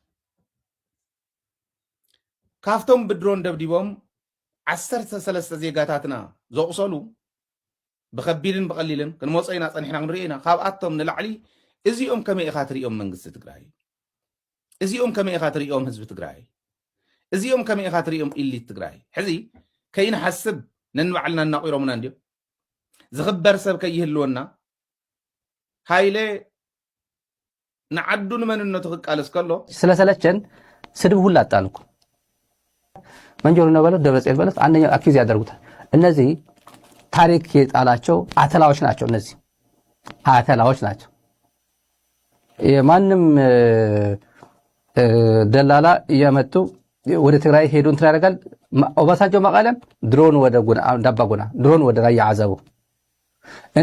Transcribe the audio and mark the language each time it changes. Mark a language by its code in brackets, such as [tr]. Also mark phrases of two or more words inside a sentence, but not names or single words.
[ti] ካፍቶም ብድሮን ደብዲቦም 13 ዜጋታትና ዘቑሰሉ ብከቢድን ብቐሊልን ክንመፅእ ኢና ፀኒሕና ክንሪኦ ኢና ካብኣቶም ንላዕሊ እዚኦም ከመይ ኢኻ ትሪኦም መንግስቲ ትግራይ እዚኦም ከመይ ኢኻ ትሪኦም ህዝቢ ትግራይ እዚኦም ከመይ ኢኻ ትሪኦም ኢሊት ትግራይ ሕዚ ከይንሓስብ ነንባዕልና እናቑሮምና እንድዮም ዝኽበር ሰብ ከይህልወና ሃይለ ንዓዱ ንመንነቱ ክቃለስ ከሎ [am] ስለሰለቸን ስድብ ሁሉ አጣልኩ መንጆር ነው በለው ደብረጽዮን በለው አንደኛው አኪዝ ያደርጉታል እነዚህ ታሪክ የጣላቸው አተላዎች ናቸው እነዚህ አተላዎች ናቸው የማንም ደላላ እያመጡ ወደ ትግራይ ሄዱ እንትን ያደርጋል ኦባሳንጆ መቀለም ድሮን ወደ ጉና ዳባጉና ድሮን ወደ ራያ አዘቡ እኔ